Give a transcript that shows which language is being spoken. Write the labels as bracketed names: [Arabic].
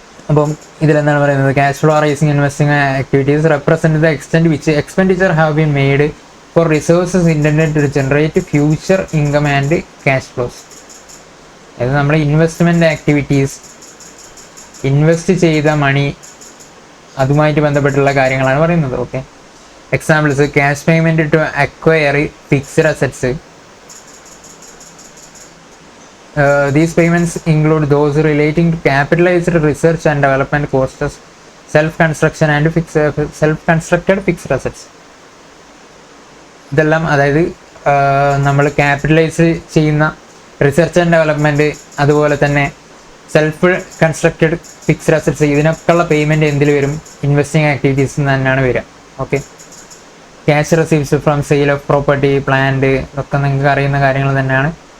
[Malayalam] അപ്പം ഇതിലെന്താണ് പറയുന്നത്? [English] Cash flow arising investing activities represent the extent which expenditure have been made for resources intended to generate future income and cash flows. [Malayalam] അതായത് നമ്മുടെ investment activities, invest ചെയ്ത മണി, അതുമായിട്ട് ബന്ധപ്പെട്ടുള്ള കാര്യങ്ങളാണ് പറയുന്നത്. [English] Okay, examples: cash payment to acquire fixed assets. These payments include those relating to capitalized research and development costs, self-construction and self-constructed fixed assets. [Malayalam] ഇതെല്ലാം അതായത് നമ്മൾ ക്യാപിറ്റലൈസ് ചെയ്യുന്ന റിസർച്ച് ആൻഡ് ഡെവലപ്മെൻറ്റ്, അതുപോലെ തന്നെ self constructed fixed assets, ഇതിനൊക്കെയുള്ള payment എന്തിൽ വരും? Investing ആക്ടിവിറ്റീസിൽ നിന്ന് തന്നെയാണ് വരിക. Okay, [English] cash receives from sale of property, plant, [Malayalam] ഇതൊക്കെ നിങ്ങൾക്ക് അറിയുന്ന കാര്യങ്ങൾ തന്നെയാണ്.